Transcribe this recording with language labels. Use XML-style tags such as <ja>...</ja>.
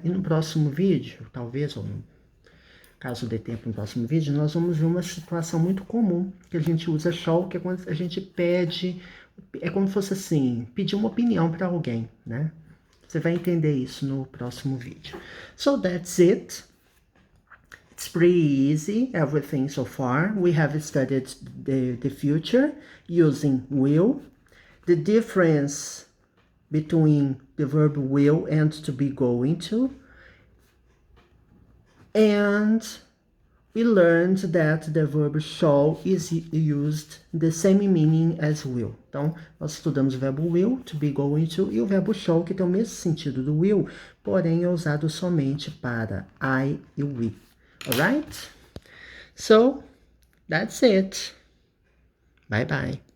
<pt>E no próximo vídeo, talvez, ou caso dê tempo no próximo vídeo, nós vamos ver uma situação muito comum, que a gente usa shall, que é quando a gente pede, é como se fosse assim, pedir uma opinião para alguém, né? Você vai entender isso no próximo vídeo.</pt> <en>So that's it. It's pretty easy, everything so far. We have studied the future using will. The difference between the verb will and to be going to. And we learned that the verb shall is used the same meaning as will.</en> <pt>Então, nós estudamos o verbo will, to be, going to, e o verbo shall, que tem o mesmo sentido do will, porém é usado somente para I e we.</pt> <en>Alright? So, that's it. Bye bye.</en>